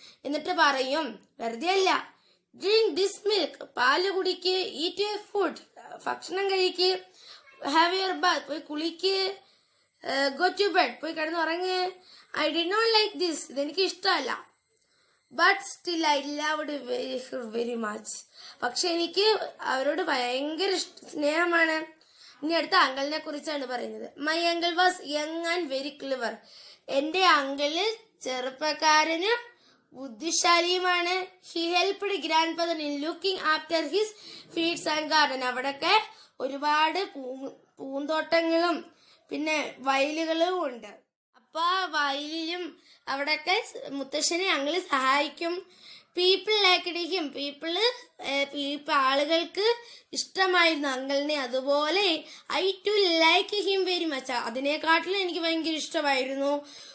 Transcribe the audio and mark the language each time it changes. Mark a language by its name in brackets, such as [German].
[Malayalam] എന്നിട്ട് പറയും, വെറുതെ അല്ല, [English] drink this milk, [Malayalam] പാല് കുടിക്ക്, [English] eat your food, [Malayalam] ഭക്ഷണം കഴിക്ക്, [English] have your bath, [Malayalam] പോയി കുളിക്ക്, [English] go to bed, [Malayalam] പോയി കിടന്നുറങ്ങ്. [English] I did not like this. [Malayalam] ഇതെനിക്ക് ഇഷ്ടമല്ല. [English] But still I loved her very much. [Malayalam] പക്ഷെ എനിക്ക് അവരോട് ഭയങ്കര സ്നേഹമാണ്. ഇനി അടുത്ത അങ്കിളിനെ കുറിച്ചാണ് പറയുന്നത്. [English] My uncle was young and very clever. [Malayalam] എന്റെ uncle ചെറുപ്പക്കാരനും ബുദ്ധിശാലിയുമാണ്. [English] He helped grandfather in looking after his fields and garden. [Malayalam] അവിടൊക്കെ ഒരുപാട് പൂന്തോട്ടങ്ങളും പിന്നെ വയലുകളും ഉണ്ട്. അപ്പൊ വയലിലും അവിടെയൊക്കെ മുത്തശ്ശനെ അങ്കിള് സഹായിക്കും. [English] people like [Malayalam] ആളുകൾക്ക് ഇഷ്ടമായിരുന്നു അങ്കിളിനെ. അതുപോലെ [English] I too like him very much. [Malayalam] അതിനെക്കാട്ടിലും എനിക്ക് ഭയങ്കര ഇഷ്ടമായിരുന്നു.